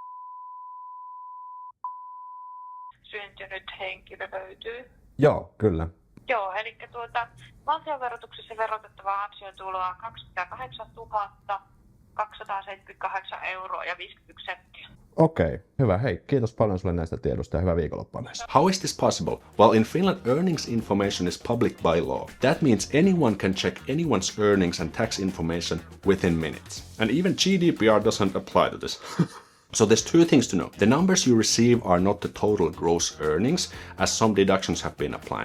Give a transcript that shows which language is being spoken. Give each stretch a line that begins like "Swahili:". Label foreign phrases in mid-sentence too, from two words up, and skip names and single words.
Finnish: Syntynyt henkilö löytyy. Joo, kyllä. Joo, eli valtionverotuksessa verotettavaa ansiotuloa 208 278 € ja 51 senttiä. Okei, hyvä. Hei, kiitos paljon sulle näistä tiedosta ja hyvää viikonloppua.
English: How is this possible? Well, in Finland, earnings information is public by law. That means anyone can check anyone's earnings and tax information within minutes. And even GDPR doesn't apply to this. So there's 2 things to know. The numbers you receive are not the total gross earnings, as some deductions have been applied.